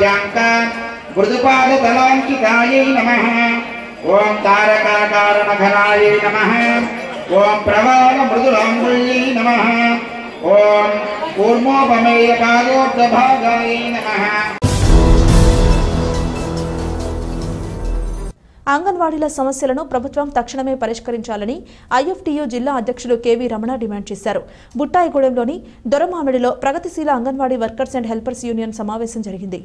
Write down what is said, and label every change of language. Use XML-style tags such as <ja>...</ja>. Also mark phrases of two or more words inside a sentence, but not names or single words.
<sa>मृदुपादतलांकितायै नमः। ओम तारकाकारणघनायै नमः। ओम प्रवालमृदुलांगुल्यै नमः। ओम कूर्मोपमेयपादोर्धभागायै नमः।</sa> <te>అంగన్వాడీల సమస్యలను ప్రభుత్వం తక్షణమే పరిష్కరించాలని ఐఎఫ్టీయూ జిల్లా అధ్యక్షులు కేవీ రమణ డిమాండ్ చేశారు. బుట్టాయిగూడెంలోని దొరమామిడిలో ప్రగతిశీల అంగన్వాడీ వర్కర్స్ అండ్ హెల్పర్స్ యూనియన్ సమావేశం జరిగింది.</te>